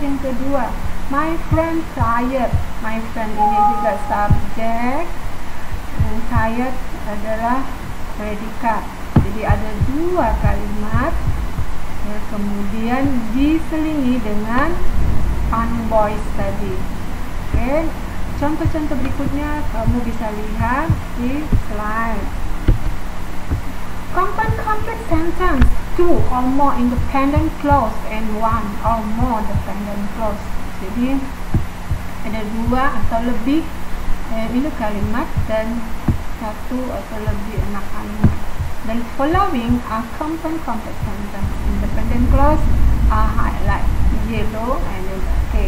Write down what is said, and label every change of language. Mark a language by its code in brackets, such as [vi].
[id] Yang kedua, [en] my friend tired. [id] My friend ini juga subjek dan tired adalah predikat. Jadi ada dua kalimat, ya, kemudian diselingi dengan fun voice tadi. Oke, contoh-contoh berikutnya kamu bisa lihat di slide. [en] Compound complex sentence, two or more independent clause and one or more dependent clause. [id] Jadi ada dua atau lebih ini kalimat dan satu atau lebih anak kalimat. [en] The following are compound complex sentence. Independent clause are highlight yellow and okay.